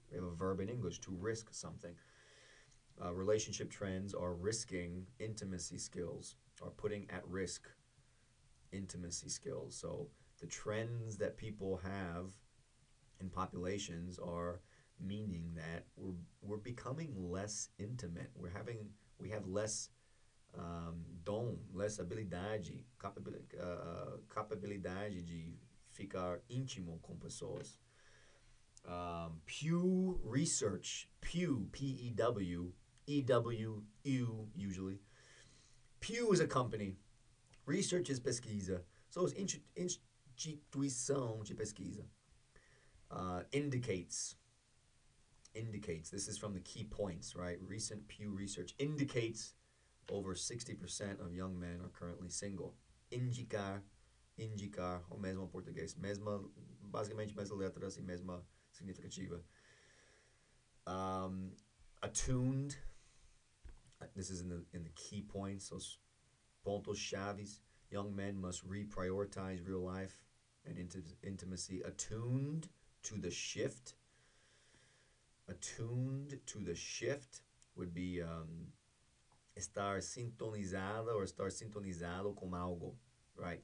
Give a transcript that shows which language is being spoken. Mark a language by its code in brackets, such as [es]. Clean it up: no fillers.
[en] We have a verb in English, to risk something. Relationship trends are risking intimacy skills, are putting at risk intimacy skills. So the trends that people have in populations are meaning that we're becoming less intimate. We have less [pt] dom, less habilidade, capabilidade de ficar íntimo com pessoas. [en] Pew Research, Pew, P-E-W, E-W-U usually. Pew is a company. Research is pesquisa. So it's [pt] instituição de pesquisa. [en] Indicates. This is from the key points, right? Recent Pew research indicates over 60% of young men are currently single. [pt] Indicar, o mesmo português. Basicamente, mesma letras e mesma significativa. [en] Attuned. This is in the key points, those [pt] pontos chaves. [en] Young men must reprioritize real life and intimacy. Attuned to the shift. Attuned to the shift would be [pt] estar sintonizada [en] or [pt] estar sintonizado com algo, [en] right?